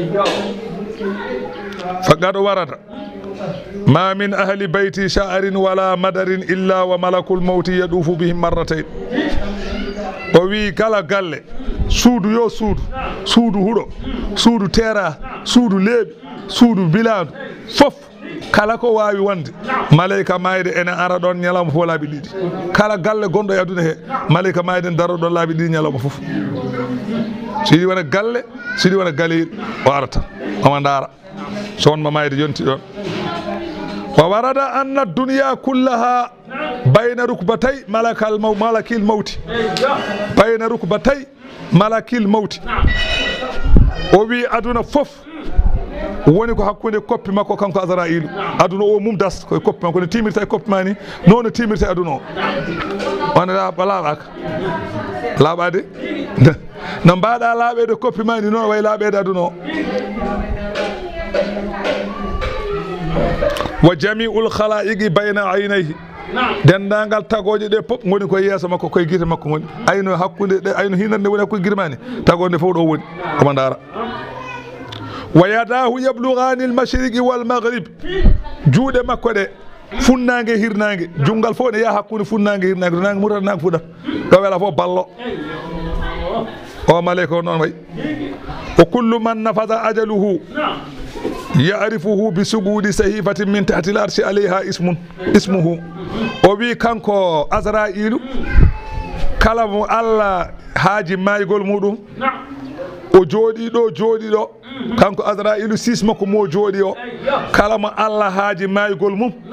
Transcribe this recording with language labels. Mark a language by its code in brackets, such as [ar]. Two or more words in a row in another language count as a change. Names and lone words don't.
[ff] faqaɗo warata [ar] ما من أهل بيت شعر ولا مدر إلا وملك الموت يطوف بهم مرتين [ff] o wi kala galle suudu yo suudu huɗo suudu tera suudu leeɓi suudu bilandu fof kala ko wawi wonde malaika mayde ene ara ɗon ñalawma fof laabi ɗiɗi kala galle gonɗo e aduna he malaika mayde ne daro ɗon laabi ɗiɗi ñalawma fof siɗi wona galle siɗi wona galeyiɗo o arata omo ndaara so wonma mayde yonti ɗon [ar] وورد أن الدنيا كلها بين ركبتي ملك الموت بين ركبتي ملك الموت [ff] o wi aduna fof woni ko hakkude koppi makko kanko Azra'ilu aduna o mum das koye koppi makko ne timirta e koppi ma ni noon ne timirta e aduna o on laaɓaka laaɓade no mbaɗa laaɓede koppi ma ni noon way laaɓede aduna o [ar] وجميع الخلائق بين عينيه [ff] dendagal tagoje ɗe pop goni koye yeeso makko koye guite makko goni ayno hakkude ɗe ayno hinande woni hakkude guirmani tagode fof ɗo woni omo ndaara [ar] ويداه يبلغان المشرق والمغرب [ff] juuɗe makko ɗe funnangue hirnangue jungal fof ne yaha hakkude funnangue hirnangue to nangue murata nangue fuɗat ɗo wela fof ballo o malaika o noon wayi [ar] وكل من نفد أجله يعرفه بسقوط صحيفة من تحت العرش عليها اسمه [ff] o wi kanko Azra'ilu kala mo Allah haaji maygol muɗum o jooɗi ɗo kanko Azra'ilu sis makko mo jooɗi o kala mo Allah haaji maygol mum